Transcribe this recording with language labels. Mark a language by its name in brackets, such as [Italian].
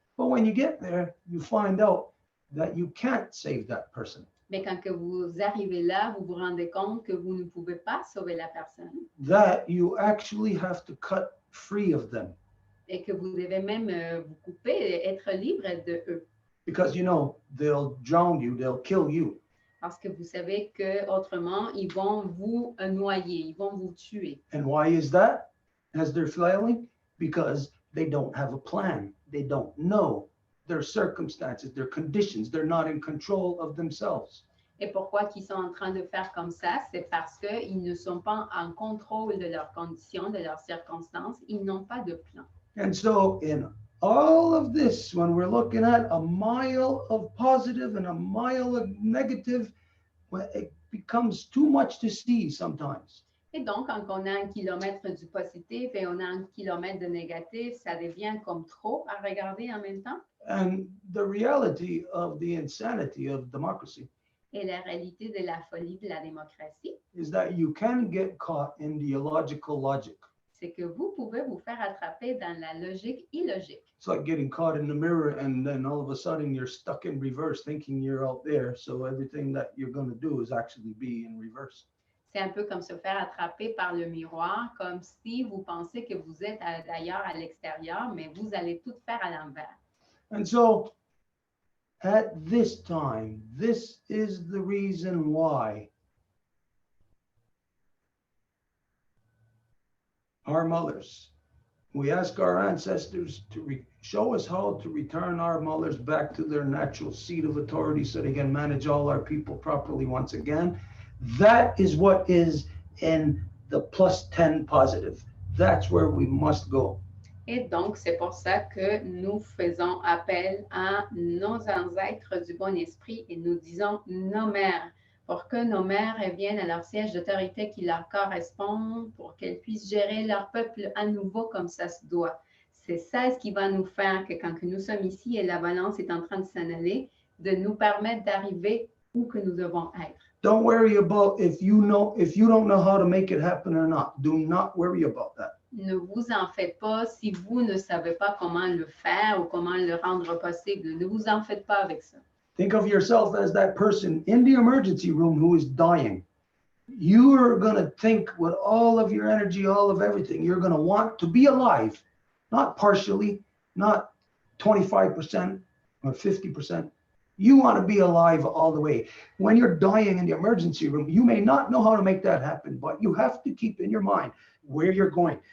[English] But when you get there, you find out that you can't save that person. [French] Mais quand que vous arrivez là, vous vous rendez compte que vous ne pouvez pas sauver la personne. [English] That you actually have to cut free of them. [French] Et que vous devez même vous couper, être libre de eux. [English] Because you know, they'll drown you, they'll kill you. [French] Parce que vous savez que autrement, ils vont vous noyer, ils vont vous tuer. [English] And why is that? As they're flailing? Because they don't have a plan. They don't know their circumstances, their conditions. They're not in control of themselves. [French] Et pourquoi ils sont en train de faire comme ça? C'est parce qu'ils ne sont pas en contrôle de leurs conditions, de leurs circonstances. Ils n'ont pas de plan. [English] And so in all of this, when we're looking at a mile of positive and a mile of negative, it becomes too much to see sometimes. [French] Et donc, quand on a 1 kilomètre du positif et on a 1 kilomètre de négatif, ça devient comme trop à regarder en même temps. [English] And the reality of the insanity of democracy [French] Et la réalité de la folie de la démocratie, [English] is that you can get caught in the illogical logic. [French] c'est que vous pouvez vous faire attraper dans la logique illogique. [English] It's like getting caught in the mirror and then all of a sudden you're stuck in reverse thinking you're out there. So everything that you're going to do is actually be in reverse. [French] C'est un peu comme se faire attraper par le miroir, comme si vous pensez que vous êtes d'ailleurs à l'extérieur, mais vous allez tout faire à l'envers. [English] And so at this time, this is the reason why our mothers, we ask our ancestors to show us how to return our mothers back to their natural seat of authority so they can manage all our people properly once again. That is what is in the +10 positive. That's where we must go. [French] Et donc, c'est pour ça que nous faisons appel à nos ancêtres du bon esprit et nous disons nos mères, pour que nos mères reviennent à leur siège d'autorité qui leur correspond, pour qu'elles puissent gérer leur peuple à nouveau comme ça se doit. C'est ça ce qui va nous faire que quand que nous sommes ici et la balance est en train de s'en aller, de nous permettre d'arriver où que nous devons être. [English] Don't worry about if you don't know how to make it happen or not. Do not worry about that. [French] Ne vous en faites pas si vous ne savez pas comment le faire ou comment le rendre possible. Ne vous en faites pas avec ça. [English] Think of yourself as that person in the emergency room who is dying. You are going to think with all of your energy, all of everything. You're going to want to be alive, not partially, not 25% or 50%. You want to be alive all the way. When you're dying in the emergency room, you may not know how to make that happen, but you have to keep in your mind where you're going.